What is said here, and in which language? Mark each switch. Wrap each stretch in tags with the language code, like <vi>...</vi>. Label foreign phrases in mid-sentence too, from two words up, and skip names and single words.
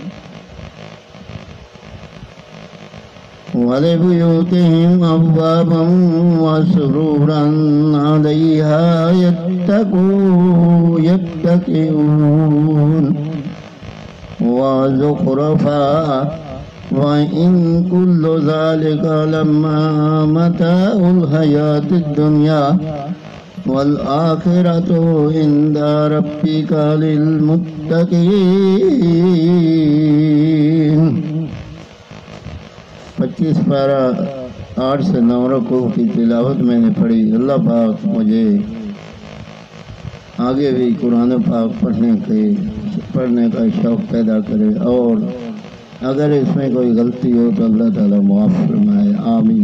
<ar>ولبيوتهم أبوابا وسررا عليها يتكئون وزخرفا وإن كل ذلك لما متاع الحياة الدنيا والآخرة عند ربك للمتقين.</ar> <ur>25 پارہ 8 سے 9 رکوع کی تلاوت میں نے پڑھی. اللہ پاک مجھے آگے بھی قرآن پاک پڑھنے کا شوق پیدا کرے اور اگر اس میں کوئی غلطی ہو تو اللہ تعالیٰ معاف فرمائے.</ur>